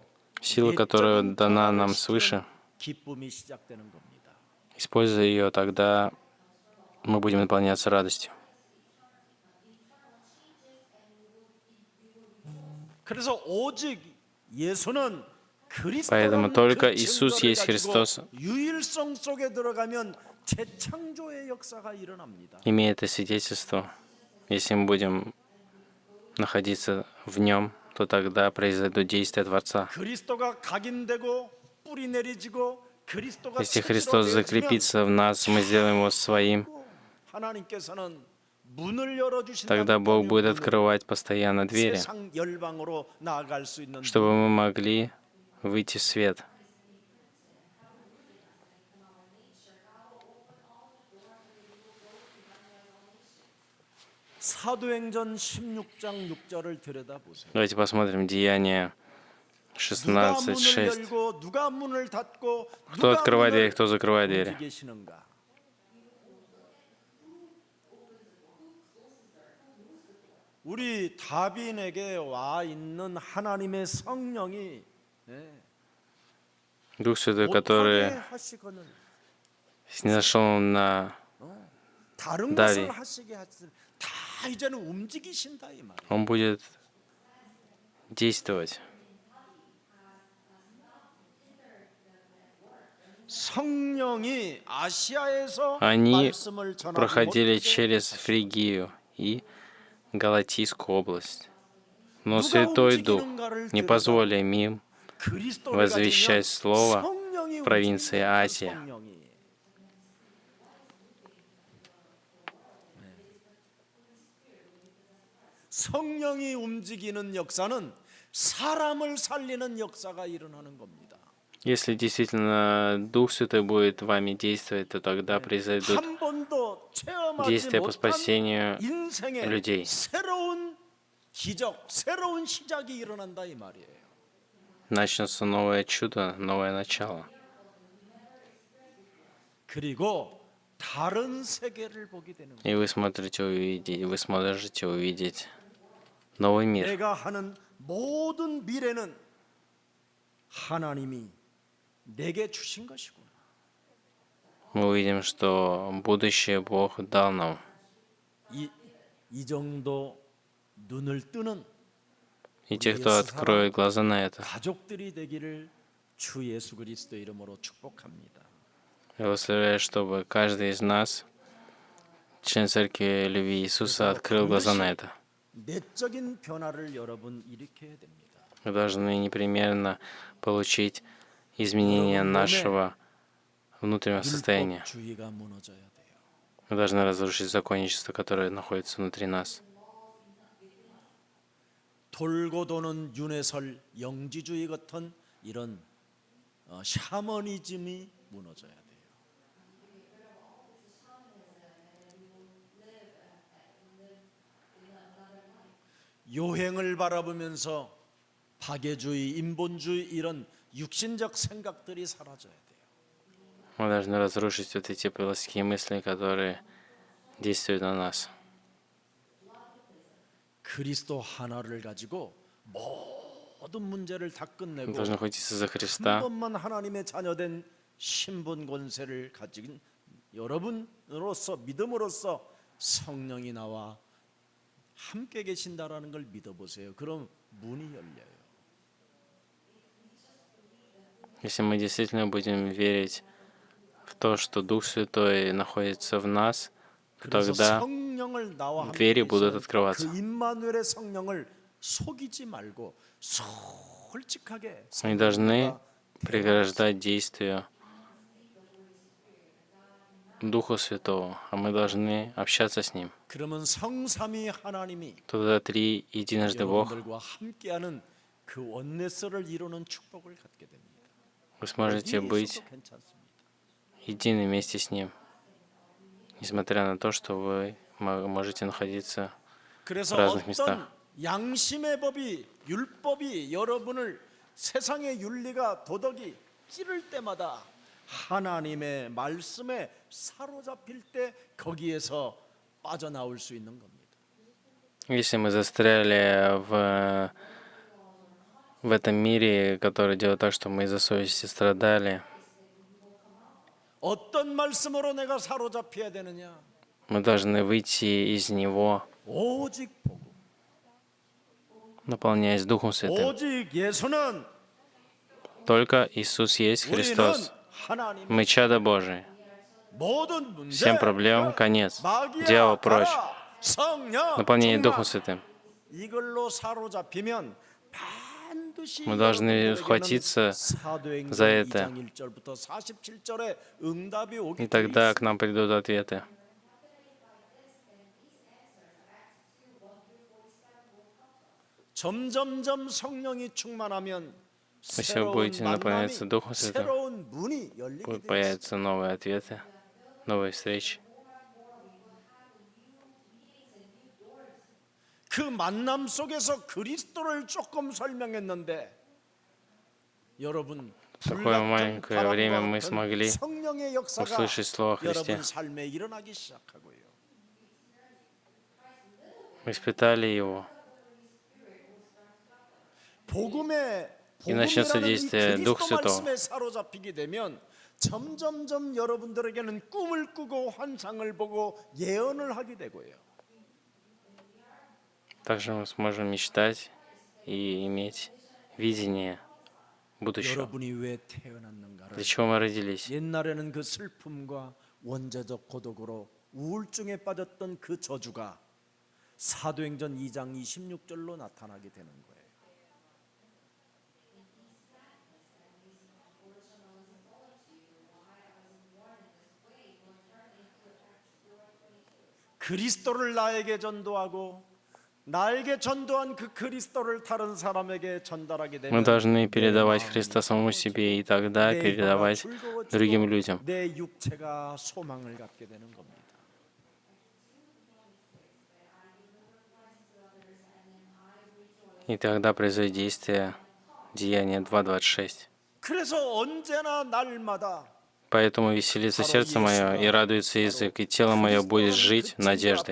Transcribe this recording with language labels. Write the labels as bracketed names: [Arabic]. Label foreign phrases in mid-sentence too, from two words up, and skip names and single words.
[Russian] Сила, которая [Korean] 내적인 [Russian] дана [Korean] 변화를 [Russian] нам [Korean] 시키는 [Russian] свыше, [Korean] 기쁨이 시작되는 겁니다. [Russian] используя ее, тогда мы будем наполняться радостью. [Korean] 그래서 오직 예수는 [Russian] Поэтому [Korean] 그리스도라는 [Russian] только [Korean] 그 [Russian] Иисус [Korean] 증거를 [Russian] есть [Korean] 가지고 [Russian] Христос. [Korean] 유일성 속에 들어가면 재창조의 역사가 일어납니다. [Russian] Имея это свидетельство, если мы будем находиться в нем, то тогда произойдут действия Творца. [Korean] 그리스도가 각인되고 뿌리 내리지고 그리스도가 [Russian] Если [Korean] 체질로 [Russian] Христос [Korean] 되어지면 [Russian] закрепится в нас, мы сделаем его своим, [Korean] 하나님께서는 문을 열어주신다는 [Russian] тогда Бог будет [Korean] 문으로 [Russian] открывать постоянно двери, [Korean] 세상 열방으로 나아갈 수 있는 [Russian] чтобы мы могли выйти в свет. [Korean] 사도행전 16장 6절을 들여다보세요. [Russian] Давайте посмотрим Деяния [Korean] 누가 16, 문을 6. 열고 누가 문을 닫고 [Russian] Кто [Korean] 누가 [Russian] открывает двери, [Korean] 문을 [Russian] кто закрывает двери? [Korean] 움직이시는가? 우리 다빈에게 와 있는 하나님의 성령이 [Russian] Дух Святой, [Korean] 못하게 [Russian] который [Korean] 하시거늘 [Russian] снизошел на [Korean] 다른 다비. 것을 하시게 하시 다 이제는 움직이신다 이 말이에요. [Russian] Он будет действовать. [Korean] 성령이 아시아에서 [Russian] Они [Korean] 말씀을 전하지 [Russian] проходили [Korean] 못하게 [Russian] через Фригию и Галатийскую область. Но [Korean] 누가 [Russian] Святой Дух [Korean] 움직이는가를 [Russian] не позволил им [Korean] 그리스도를 [Russian] возвещать [Korean] 가지면 [Russian] слово [Korean] 성령이 [Russian] в провинции [Korean] 움직이는 그 [Russian] Асия. [Korean] 성령이. 성령이 움직이는 역사는 사람을 살리는 역사가 일어나는 겁니다. [Russian] Если действительно Дух Святой будет вами действовать, то тогда произойдут [Korean] 한 번도 체험하지 [Russian] действия по [Korean] 못한 [Russian] спасению [Korean] 인생의 [Russian] людей. [Korean] 새로운 기적, 새로운 시작이 일어난다 이 말이에요. [Russian] Начнется новое чудо, новое начало. [Korean] 그리고 다른 세계를 보게 되는 거예요. [Russian] И вы сможете увидеть новый мир. [Korean] 내가 하는 모든 미래는 하나님이 내게 주신 것이구나. [Russian] Мы увидим, что будущее Бог дал нам. [Korean] 이 정도 눈을 뜨는 [Russian] И те, кто откроет глаза на это, [Korean] 가족들이 되기를 주 예수 그리스도 이름으로 축복합니다. [Russian] я благословляю, чтобы каждый из нас, член Церкви Любви Иисуса, открыл глаза на это. [Korean] 내적인 변화를 여러분 일으켜야 됩니다. [Russian] Мы должны непременно получить изменение нашего внутреннего состояния. [Korean] 율법주의가 무너져야 돼요. [Russian] Мы должны разрушить законничество, которое находится внутри нас. [Korean] 돌고 도는 윤회설 영지주의 같은 이런 샤머니즘이 무너져야 돼요. 요행을 바라보면서 파괴주의, 인본주의 이런 육신적 생각들이 사라져야 돼요. [Russian] Мы должны разрушить вот эти плотские мысли, которые действуют на нас. [Korean] 그리스도 하나를 가지고 모든 문제를 다 [Russian] Мы [Korean] 끝내고 [Russian] должны охотиться за [Korean] 한 [Russian] Христа, [Korean] 번만 하나님의 자녀된 신분 권세를 가진 여러분으로서 믿음으로써 성령이 나와 함께 계신다라는 걸 믿어보세요. 그럼 문이 열려요. [Russian] если мы действительно будем верить в то, что Дух Святой находится в нас, [Korean] 그래서 [Russian] тогда [Korean] 성령을 나와 함께 [Russian] двери будут [Korean] 계시는 [Russian] открываться. [Korean] 그 임마누엘의 성령을 속이지 말고 솔직하게 [Russian] Мы должны [Korean] 성령과 [Russian] преграждать действию Духа Святого, а мы должны общаться с Ним. [Korean] 그러면 성삼위 하나님이 [Russian] Тогда три единожды Бог [Korean] 여러분들과 함께하는 그 원네스를 이루는 축복을 갖게 됩니다. [Russian] вы сможете [Korean] 어디에 [Russian] быть [Korean] 있어도 괜찮습니다. [Russian] едины вместе с Ним, несмотря на то, что вы можете находиться в [Korean] 그래서 [Russian] разных местах. [Korean] 어떤 양심의 법이 율법이 여러분을 세상의 윤리가 도덕이 찌를 때마다 하나님의 말씀에 사로잡힐 때 거기에서 빠져나올 수 있는 겁니다. [Russian] Если мы застряли в этом мире, который делает так, что мы из-за совести страдали, [Korean] 어떤 말씀으로 내가 사로잡혀야 되느냐? [Russian] мы должны выйти из него, [Korean] 오직 복음. [Russian] наполняясь Духом Святым. [Korean] 오직 예수는 [Russian] Только Иисус есть [Korean] 우리는 [Russian] Христос. [Korean] 하나님의 [Russian] Мы чадо Божие. [Korean] 모든 문제, [Russian] Всем проблем конец. [Korean] 마귀야, [Russian] Дьявол прочь. [Korean] 가라, 성령, [Russian] Наполнение [Korean] 충만. [Russian] Духом Святым. [Korean] 이걸로 사로잡히면 반드시 [Russian] Мы должны [Korean] 여러분들에게는 [Russian] схватиться [Korean] 사도행전 [Russian] за это. [Korean] 2장 1절부터 47절에 응답이 오기 [Russian] И тогда [Korean] 때문에 [Russian] к нам придут ответы. [Korean] 점점점 성령이 충만하면 [Russian] Если вы [Korean] 새로운 [Russian] будете [Korean] 만남이, [Russian] наполняться Духом Святым, [Korean] 새로운 문이 열리게 [Russian] будут [Korean] 되어 있습니다. [Russian] появиться новые ответы, новые встречи. [Korean] 그 만남 속에서 그리스도를 조금 설명했는데 여러분 [Russian] такое [Korean] 불같은 [Russian] маленькое время мы [Korean] 바람과 같은 [Russian] смогли [Korean] 성령의 역사가 [Russian] услышать Слово о Христе. [Korean] 여러분 삶에 일어나기 시작하고요. [Russian] Мы испытали Его. [Korean] 복음의 [Russian] И начнется [Korean] 복음이라는 이 [Russian] действие Духа [Korean] 그리스도 [Russian] Святого. [Korean] 말씀에 사로잡히게 되면 점점점 여러분들에게는 꿈을 꾸고 환상을 보고 예언을 하게 되고요. [Russian] Также мы сможем мечтать и иметь видение будущего. [Korean] 여러분이 왜 태어났는가를 [Russian] Для чего мы родились? [Korean] 옛날에는 그 슬픔과 원죄적 고독으로 우울증에 빠졌던 그 저주가 사도행전 2장 26절로 나타나게 되는 거예요. 그리스도를 나에게 전도하고 나에게 전도한 그 그리스도를 다른 사람에게 전달하게 되면 [Russian] Мы должны передавать [Korean] 내 [Russian] Христа самому [Korean] 마음이 [Russian] себе и тогда [Korean] 내 혀가 [Russian] передавать [Korean] 즐거워지고 [Russian] другим людям. [Korean] 내 육체가 소망을 갖게 되는 겁니다. [Russian] И тогда произойдет действие Деяния 2:26. [Korean] 그래서 언제나 날마다 [Russian] Поэтому веселится сердце мое и радуется язык, и тело мое будет жить надеждой.